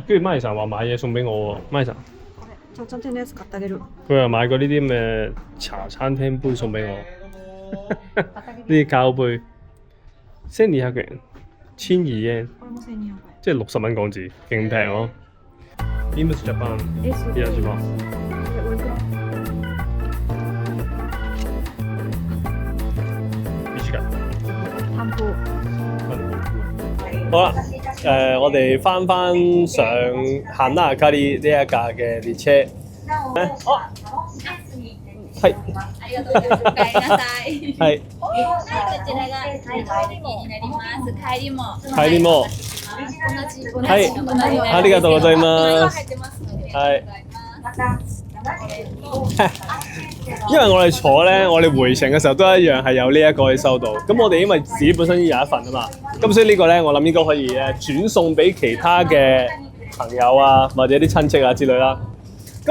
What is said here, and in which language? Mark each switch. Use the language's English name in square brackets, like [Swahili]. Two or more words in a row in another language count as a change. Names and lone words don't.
[Cantonese] 跟住 Mai-san 話買嘢送俾我喎 ，Mai-san。佢又買過呢啲咁嘅茶餐廳杯送俾我，呢啲膠杯，1200元，1200 yen，即係60蚊港紙，勁平咯。Beams Japan，いらっしゃいます。好啦，我哋翻上行啦卡里呢一架嘅列車。係。 [Japanese] ありがとうございます。お帰りなさい。はい。こちらが帰りになります。帰りも。帰りも。はい。ありがとうございます。はい。 [Cantonese] 因為我哋坐咧，我哋回程嘅時候都一樣係有呢一個可以收到。咁我哋因為自己本身已經有一份啊嘛，咁所以呢個咧，我諗應該可以轉送俾其他嘅朋友啊，或者啲親戚啊之類啦。